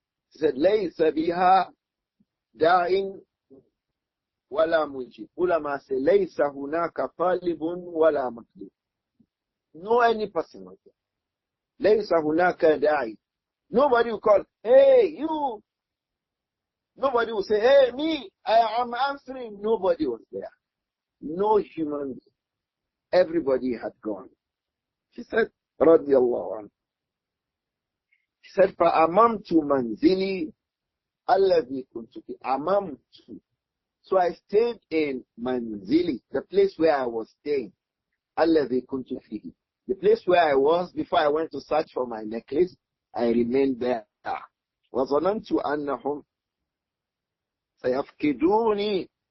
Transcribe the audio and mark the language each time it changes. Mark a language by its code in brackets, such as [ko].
[en] He said, [ar] لَيْسَ بِهَا دَاعٍ وَلَا مُجِيبٍ. [en] Ulama say, [ar] لَيْسَ هُنَاكَ طَالِبٌ وَلَا مَطْلُوبٌ. [en] No any person like that. [ar] لَيْسَ هُنَاكَ دَاعٍ. [en] Nobody will call, hey, you. Nobody will say, hey, me, I am answering. Nobody was there. No human being. Everybody had gone. She said, radiyallahu anhu. She said, [ar] فَأَمَمْتُ مَنْزِلِي الَّذِي كُنْتُ فِيهِ. أَمَمْتُ. [en] So I stayed in Manzili, the place where I was staying. [ar] الَّذِي كُنْتُ فِيهِ. [en] The place where I was before I went to search for my necklace. I remained there. [ar] وَظَنَنْتُ أَنَّهُمْ سَيَفْقِدُونِ.